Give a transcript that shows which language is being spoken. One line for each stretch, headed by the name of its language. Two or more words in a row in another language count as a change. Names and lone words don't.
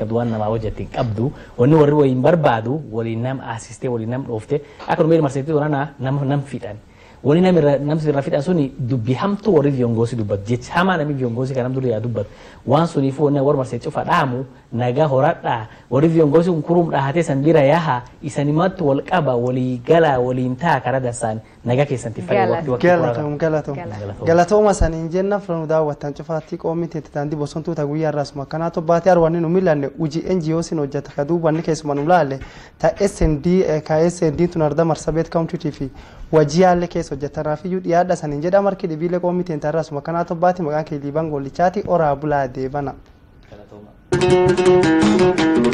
Oromo: qabdu waan nama hojjette hin qabdu wanni warri waliin barbaadu waliin nam asistee waliin nam dhoofte akka numee marseetti waraana nam fidhan wani namsi rafidhan suni dubbi hamtu warri viyongoosi dubbatu jecha hamaa nami viyongoosi kan namtu yaa dubbatu waan suniif wanni war marsee cufa dhaamu nagaa horadhaa warri viyongoosi kun kurum dhahatee san bira yaha isanimatti wal qaba walii gala waliin taa karaa dansaan nagaa keessanti fayyadu galatooma saniin jenna filamu daawwattan cufaatti qoomiti taandi bosontuuta guyyaa irraasuma kanaatu baatee arwanni nu milanne uji NGO sin hojjeta ka duubanni keessuma nu laalle ta SND tun arda marsabeet kaawuntiitii fi wajiyaalle keessa hojjetanaaf iyyuu dhiyaadha saniin jedha marki dhibiilee qoomiti irraasuma kanaatu baatee maqaan kee liibaan gollichaati oraa bulaa deebana.